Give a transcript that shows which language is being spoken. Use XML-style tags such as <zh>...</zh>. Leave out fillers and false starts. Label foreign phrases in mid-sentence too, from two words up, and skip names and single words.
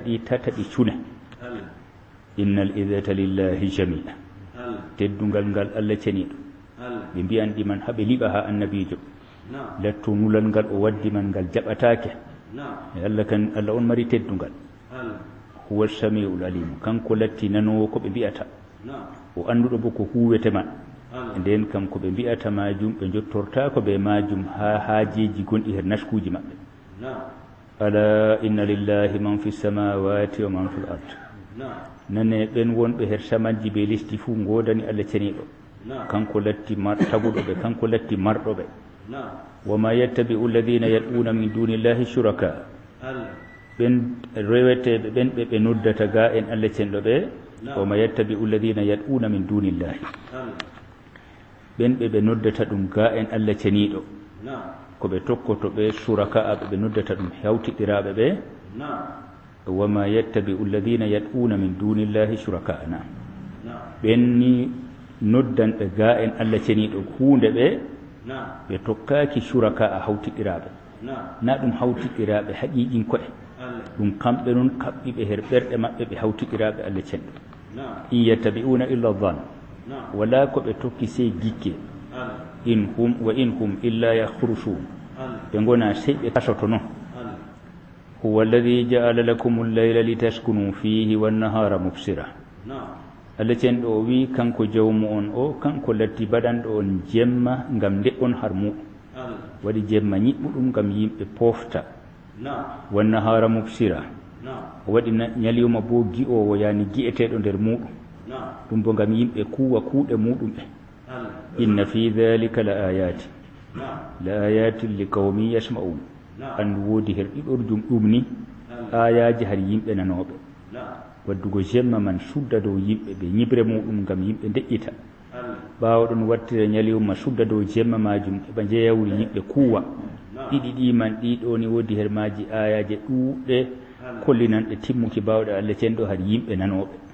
<ff>ɗi tata ɗi cune</ff> <ar>إن العزة لله جميعا</ar> <ff>teddungal ngal Allah ceniɗo ɓe mbiyan ɗiman haɓe liɓa ha annabijo latto nulal ngal o waddi man ngal jaɓatake Allah on mari teddungal</ff> <ar>هو السميع</ar> <ff>alim kanko latti nanowo ko ɓe mbiyata o annduɗo bo ko huwete man nden kam ko ɓe mbiyata majum ɓe jottortako ɓe majum ha haajeji gonɗi her naskuji maɓɓe</ff> <ar>ألا إن لله من في السماوات ومن في الأرض</ar> <ff>nane ɓen wonɓe her samanji be lesdi fuu godani Allah ceniɗo kanko latti taguɗo ɓe kanko latti marɗo ɓe</ff> <ar>وما يتبع الذين يدعون من دون الله شركاء</ar> <ff>ɓen reweteɓe ɓen ɓe noddata ga en Allah cenɗo ɓe</ff> <ar>وما يتبع الذين يدعون من دون الله</ar> <ff>ɓen ɓe noddata ɗum ga en Allah ceniɗo ko ɓe tokkoto ɓe suraka ɓe noddata ɗum hewtiɗiraɓe ɓe</ff> <ar>وما يتبع الذين يدعون من دون الله شركاء</ar> <ff>ɓenni noddanɓe ga en Allah ceniɗo hunde ɓe tokkaki shuraka a hawtiɗiraɓe na ɗum hawtiɗiraɓe haqiqin ko'e ɗum kamɓe noon kaɓɓiɓe her ɓerɗe maɓɓe ɓe hawtiɗiraɓe Allah cenɗo</ff> <ar>إن يتبعون إلا الظن</ar> <ff>wala ko ɓe tokki sey gikke</ff> <ar>وإن هم إلا يخرصون</ar> <ff>ɓe gona sey ɓe kasoto noon</ff> <ar>هو الذي جعل لكم الليل لتسكنوا فيه والنهار مبصرا</ar> <ff>Allah cenɗo o wi kanko jawmu on o kanko latti baɗanɗo on jemma ngam nde'on har muɗum waɗi jemma ñiɓɓuɗum ngam yimɓe pofta</ff> <ar>والنهار مبصرا</ar> <ff>o waɗi ñaliyuma bo gi'owo yani gi'eteɗo nder muɗum ɗum bo ngam yimɓe kuwa kuuɗe muɗum ɓe</ff> <ar>إن في ذلك ل آيات لقوم يسمعون</ar> <ff>andu woodi her ɗiɗorjum ɗum ni ayaji har yimɓe nanoɓe waddugo jemma man sudda dow yimɓe ɓe ñibre muɗum ngam yimɓe deƴƴita ɓawo ɗon wattira ñaliyuma sudda dow jemma majum eɓa jeyawri yimɓe kuwa ɗiɗi ɗi man ɗiɗo ni woodi her maji ayaje ɗuuɗe kollinanɗe timmuki bawɗe Allah cenɗo har yimɓe nanoɓe</ff>